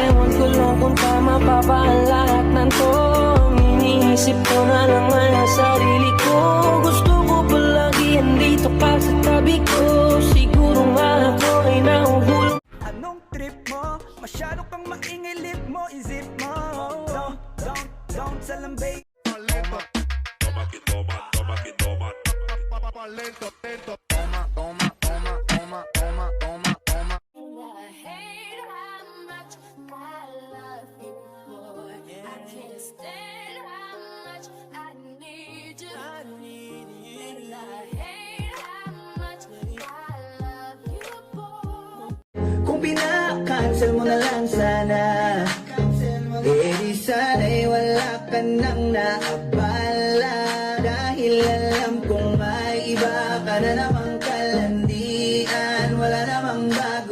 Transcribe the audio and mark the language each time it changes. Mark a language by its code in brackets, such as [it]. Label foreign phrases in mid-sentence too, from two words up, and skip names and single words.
[tl] Ewan ko lang kung tama pa ba ang lahat ng to. Iniisip ko na naman ang sarili ko. Gusto ko palagi andito ka sa tabi ko. Siguro nga ako ay nahuhulog. Anong trip mo? Masyado kang maingay, lip mo, isip mo. [en] Don't salambay. [es] Toma que toma, toma que toma. Lento, lento. Toma, toma, toma, toma, toma, toma, toma. [en] I hate how much I love you, boy. I can't stand how much I need you. And I hate how much I love you, boy. [tl] Kung pinakancel mo na lang sana, eh di sana'y wala ka nang naabala. Dahil alam kong may iba ka na namang kalandian. Wala namang bago.